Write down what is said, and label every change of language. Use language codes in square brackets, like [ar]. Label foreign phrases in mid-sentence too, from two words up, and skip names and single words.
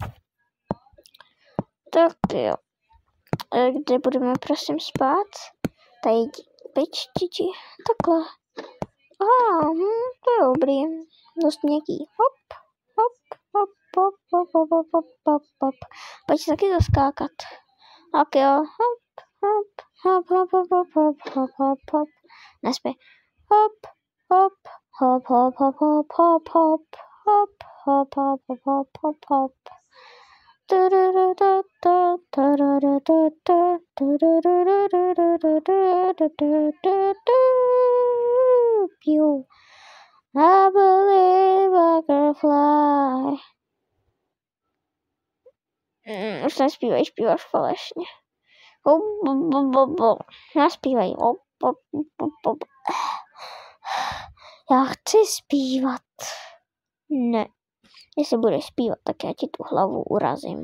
[cs] Tak jo. Kde budeme prosím spát? Tady peč, čiči. Takhle. Aha, to je dobrý. Dost měkký. Hop, hop, hop, hop, hop, hop, hop, hop, hop, hop. Pojď taky zaskákat. Tak jo. Hop, hop, hop, hop, hop, hop, hop, hop, hop, hop. Nespí. Hop, hop, hop, hop, hop, hop, hop, hop, hop, hop, hop, hop, hop, hop, hop. Pew. [en] I believe I can fly. [cs] Už nespívaj, zpíváš falešně. Naspívaj. Já chci zpívat. Ne. Jestli budeš zpívat, tak já ti tu hlavu urazím.